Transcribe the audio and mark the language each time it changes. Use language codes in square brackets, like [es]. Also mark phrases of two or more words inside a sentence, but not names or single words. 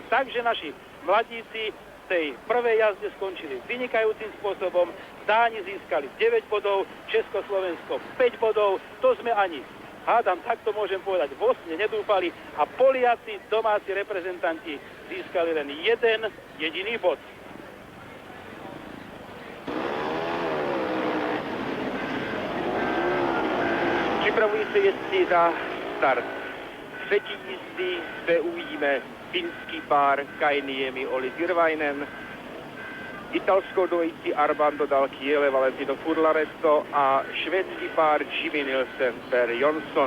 [sk] Takže naši mladíci tej prvej jazde skončili vynikajúcim spôsobom. Dáni získali 9 bodov, Československo 5 bodov. To sme ani, hádam, takto môžem povedať, vo sne nedúfali a Poliaci, domáci reprezentanti, získali len jeden jediný bod. [cs] Připravují se jezdci na start třetí jízdy, zde uvidíme finský pár Kai Niemi, Olli Tirvainen, italskou dvojici Armando Dal Chiele, Valentino Furlaretto a švédský pár Jimmy Nilsen, Per Jonsson.